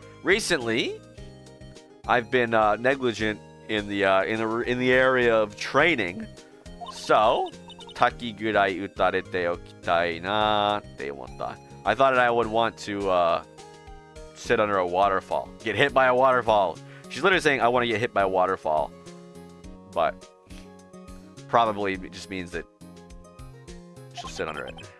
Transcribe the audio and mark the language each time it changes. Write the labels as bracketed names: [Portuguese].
[English] Recently, I've been negligent in the area of training. [Japanese] So, 滝ぐらい打たれておきたいなって思った。 [English] I thought I would want to sit under a waterfall. Get hit by a waterfall. She's literally saying, I want to get hit by a waterfall. But probably it just means that she'll sit under it.